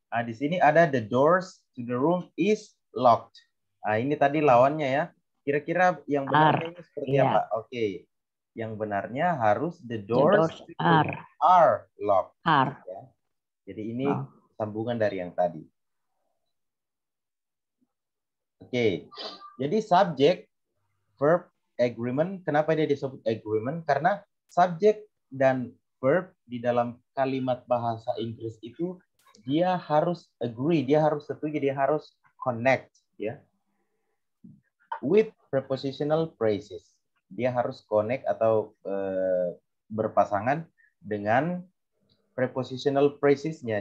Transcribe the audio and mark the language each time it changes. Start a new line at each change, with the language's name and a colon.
Indonesian: Di sini ada
English: the doors to the room is locked.
Indonesian: Ini tadi lawannya ya. Kira-kira yang benarnya ini seperti apa? Oke. Yang benarnya harus
English: the doors are locked.
Indonesian: Ya. Jadi ini sambungan dari yang tadi. Oke. Jadi subject, verb, agreement. Kenapa dia disebut agreement? Karena subjek dan verb di dalam kalimat bahasa Inggris itu dia harus agree, dia harus setuju, dia harus connect, ya. With prepositional phrases. Dia harus connect atau berpasangan dengan prepositional phrasesnya.